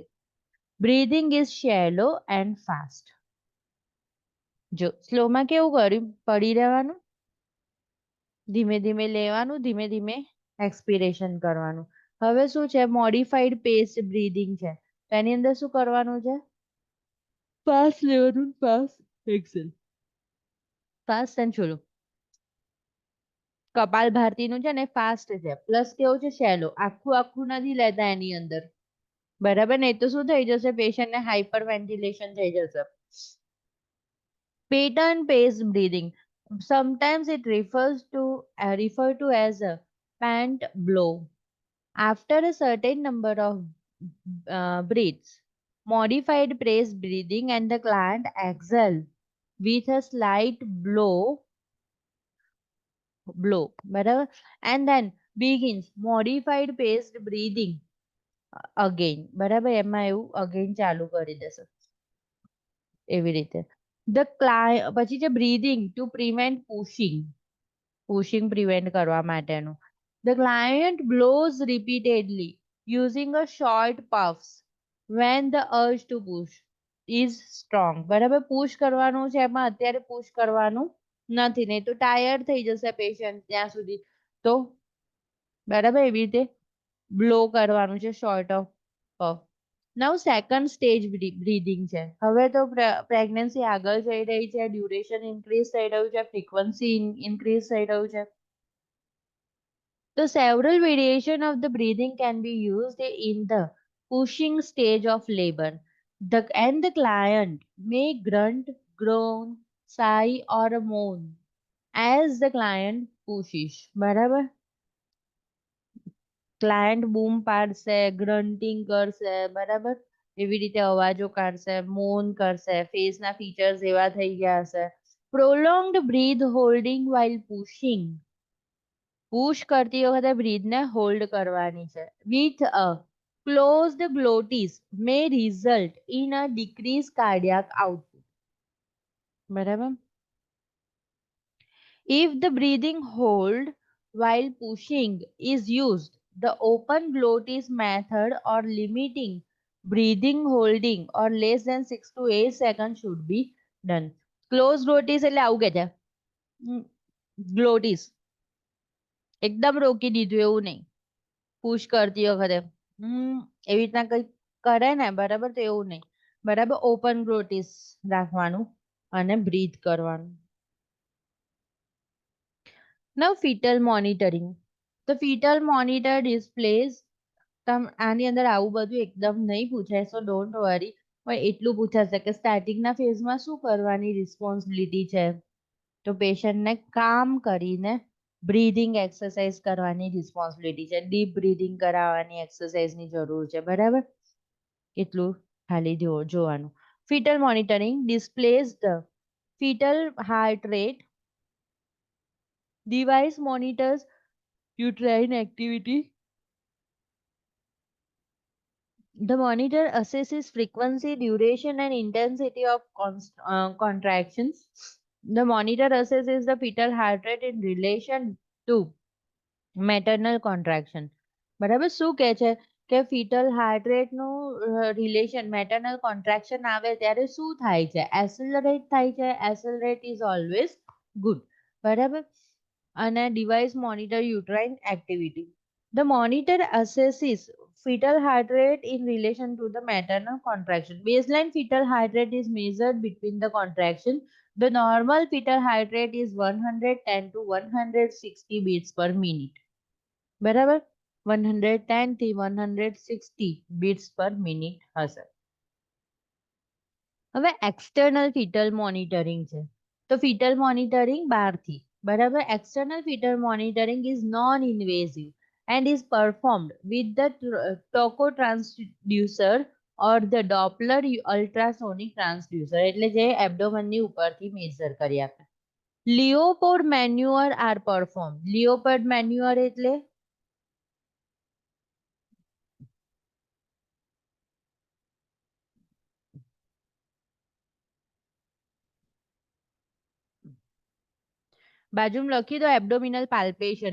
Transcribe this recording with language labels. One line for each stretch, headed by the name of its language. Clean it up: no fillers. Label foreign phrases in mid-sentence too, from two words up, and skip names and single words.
English: Breathing is shallow and fast.
Gujarati: જો સ્લોમાં કેવું કર્યું? પડી રહેવાનું, ધીમે ધીમે લેવાનું, ધીમે ધીમે એક્સપિરેશન કરવાનું. હવે શું છે?
English: modified paced breathing
Gujarati: છે. તો એની અંદર શું કરવાનું છે? ફાસ્ટ લેવાનું,
English: fast exhale. fast and slow.
Gujarati: કપાલ ભારતીનું છે ને ફાસ્ટ છે, પ્લસ કેવું છે? શેલો. આખું આખું નથી લેતા એની અંદર. બરાબર ને? તો શું થઈ જશે? પેશન્ટને
English: hyper ventilation
Gujarati: થઈ જશે.
English: Pattern paced breathing. Sometimes it refers to as a pant blow. After a certain number of breaths, modified paced breathing and the client exhale with a slight blow, બરાબર, and then begins modified paced breathing again.
Gujarati: બરાબર. એમાં એવું again ચાલુ કરી દેશે એવી રીતે. પછી છે
English: breathing to prevent pushing prevent
Gujarati: કરવા માટેનું.
English: The client blows repeatedly using a short puffs when the urge to push is strong.
Gujarati: બરાબર. પુશ કરવાનું છે, એમાં અત્યારે પુશ કરવાનું નથી, નહીં તો ટાયર્ડ થઈ જશે પેશન્ટ ત્યાં સુધી. તો બરાબર એવી રીતે બ્લો કરવાનું છે,
English: short of puff. now second stage breathing છે.
Gujarati: હવે તો પ્રેગ્નન્સી આગળ જઈ રહી છે,
English: duration increase
Gujarati: થઈ રહ્યું છે,
English: frequency increase
Gujarati: થઈ રહ્યું છે.
English: So several variation of the breathing can be used in the pushing stage of labor. The client may grunt, groan, sigh or moan as the client pushes.
Gujarati: બરાબર. ક્લાયન્ટ બૂમ પાડશે, ગ્રન્ટિંગ કરશે, બરાબર, એવી રીતે અવાજો કાઢશે, મોન કરશે, ફેસના ફીચર્સ એવા થઈ ગયા હશે.
English: prolonged breath holding while pushing.
Gujarati: પુશ કરતી વખતે બ્રીથને હોલ્ડ કરવાની છે.
English: with a closed glottis may result in a decrease cardiac output.
Gujarati: બરાબર.
English: If the breathing hold while pushing is used, the open glottis method or limiting breathing holding or less than 6 to 8 seconds should be done. Closed glottis
Gujarati: એટલે આવું કે છે ગ્લોટિસ એકદમ રોકી દીધું એવું નહીં. પુશ કરતી વખતે એવી રીતના કંઈક કરે ને બરાબર, તો એવું નહીં. બરાબર,
English: open glottis
Gujarati: રાખવાનું અને બ્રીથ કરવાનું.
English: Now fetal monitoring. The fetal monitor displays
Gujarati: આની અંદર આવું બધું એકદમ નહીં પૂછાય,
English: so don't worry.
Gujarati: પણ એટલું પૂછાશે કે સ્ટાર્ટિંગના ફેઝમાં શું કરવાની રિસ્પોન્સિબિલિટી છે, તો પેશન્ટને કામ કરીને
English: breathing exercise
Gujarati: કરવાની રિસ્પોન્સિબિલિટી છે.
English: deep breathing
Gujarati: કરાવવાની એક્સરસાઇઝની જરૂર છે. બરાબર, એટલું ખાલી જોવાનું.
English: fetal monitoring displays the fetal heart rate. Device monitors uterine activity. The monitor assesses frequency, duration, and intensity of contractions. The monitor assesses the fetal heart rate in relation to maternal contraction.
Gujarati: બરાબર, શું કહે છે કે
English: fetal heart rate
Gujarati: નું રિલેશન
English: maternal contraction
Gujarati: આવે ત્યારે શું થાય છે? એસેલરેટ થાય છે. એસેલરેટ
English: is always good.
Gujarati: બરાબર.
English: અને device monitor uterine activity. The monitor assesses fetal heart rate in relation to the maternal contraction. Baseline fetal heart rate is measured between the contraction. The normal fetal heart rate is 110 to 160 beats per minute.
Gujarati: બરાબર, 110 થી 160
English: beats per minute
Gujarati: હશે.
English: હવે external fetal monitoring છે. તો fetal monitoring બહારથી. બરાબર, external fetal monitoring is non invasive and is performed with the toco transducer or the Doppler ultrasonic transducer,
Gujarati: એટલે જે એબ્ડોમનની ઉપરથી મેઝર કરી આપે.
English: Leopold maneuver are perform. Leopold maneuver
Gujarati: એટલે બાજુમાં લખી દો
English: abdominal palpation.